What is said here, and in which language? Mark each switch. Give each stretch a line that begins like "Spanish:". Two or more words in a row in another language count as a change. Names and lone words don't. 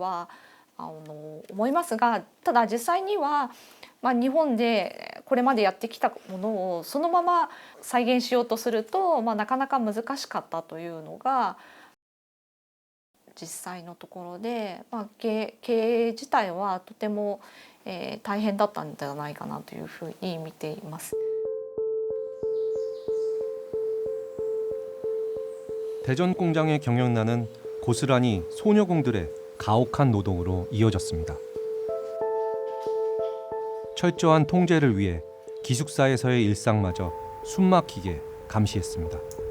Japanese: は思いますが、ただ実際には、日本でこれまでやってきたものをそのまま再現しようとすると、なかなか難しかったというのが実際のところで、経営自体はとても、大変だったんじゃないかなというふうに見ています。
Korean: 대전 공장의 경영난은 고스란히 소녀공들의 가혹한 노동으로 이어졌습니다. 철저한 통제를 위해 기숙사에서의 일상마저 숨막히게 감시했습니다.